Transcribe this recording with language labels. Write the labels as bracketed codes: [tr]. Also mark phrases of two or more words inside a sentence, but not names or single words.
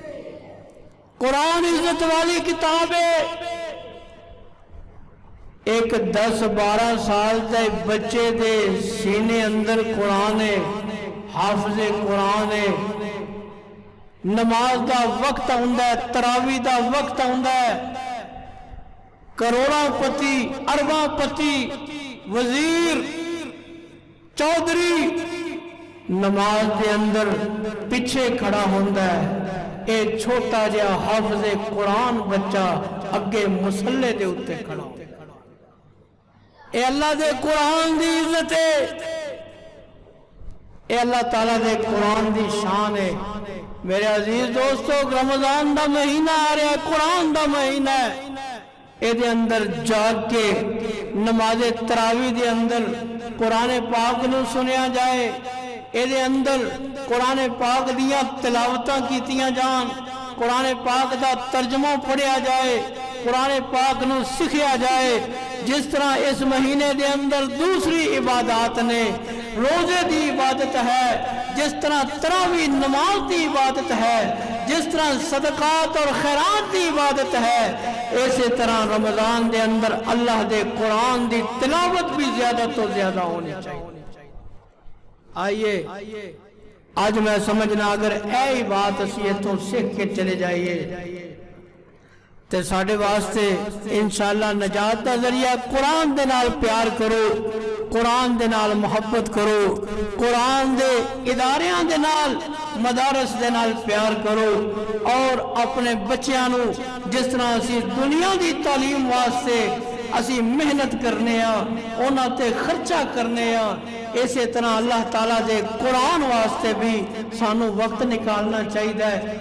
[pa] قرآن عزت والی کتاب ہے ایک 10-12 سال دے بچے دے سینے اندر قرآن ہے حافظ قرآن ہے نماز دا وقت ہوندا ہے تراویح دا وقت ہوندا ہے کروڑاں پتی ارباں پتی وزیر چودھری نماز دے اندر پیچھے کھڑا ہوندا ہے اے چھوٹا جہا حافظ قرآن بچہ اگے مصلے دے اتے کھڑا ہوندا ہے اے اللہ دے قرآن دی عزت ہے اے اللہ تعالیٰ دے قرآن دی شان ہے میرے عزیز دوستو رمضان دا مہینہ آ رہا ہے قرآن دا مہینہ ہے اے دے اندر جاگ کے نماز تراویح دے اندر قرآن پاک نو سنیا جائے اے دے اندر قرآن پاک دیاں تلاوتاں کیتیاں جان قرآن پاک دا ترجمہ پڑھیا جائے قرآن پاک نو سکھیا جائے جس طرح اس مہینے دے اندر دوسری عبادات نے روزے دی عبادت ہے جس طرح تراویح نماز دی عبادت ہے جس طرح صدقات اور خیرات دی عبادت ہے اسی طرح رمضان دے اندر اللہ دے قرآن دی تلاوت بھی زیادہ تو زیادہ ہونی چاہیے آئیے آج میں سمجھنا اگر اے بات اسی تو سیکھ کے چلے جائیے تے ساڑھے واسطے انشاءاللہ نجات دا ذریعہ قرآن دے نال پیار کرو قرآن دے نال محبت کرو قرآن دے اداریاں دے نال مدارس دے نال پیار کرو اور اپنے بچیاں نو جس طرح اسی دنیا دی تعلیم واسطے اسی محنت کرنے اونا تے خرچہ کرنے اسی طرح اللہ تعالیٰ دے قرآن واسطے بھی سانو وقت نکالنا چاہیے